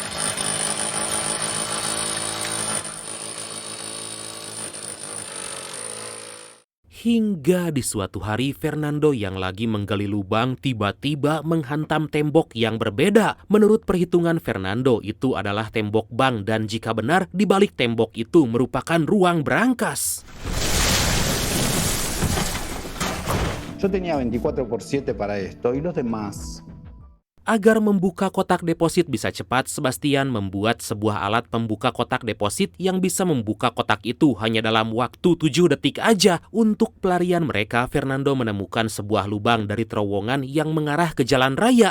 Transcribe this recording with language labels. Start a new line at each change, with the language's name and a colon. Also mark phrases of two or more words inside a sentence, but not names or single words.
Indonesian: Hingga di suatu hari, Fernando yang lagi menggali lubang tiba-tiba menghantam tembok yang berbeda. Menurut perhitungan Fernando, itu adalah tembok bank, dan jika benar, di balik tembok itu merupakan ruang berangkas.
Spanish: Yo tenía 24/7 para esto y los demás.
Indonesian: Agar membuka kotak deposit bisa cepat, Sebastian membuat sebuah alat pembuka kotak deposit yang bisa membuka kotak itu hanya dalam waktu 7 detik aja. Untuk pelarian mereka, Fernando menemukan sebuah lubang dari terowongan yang mengarah ke jalan raya.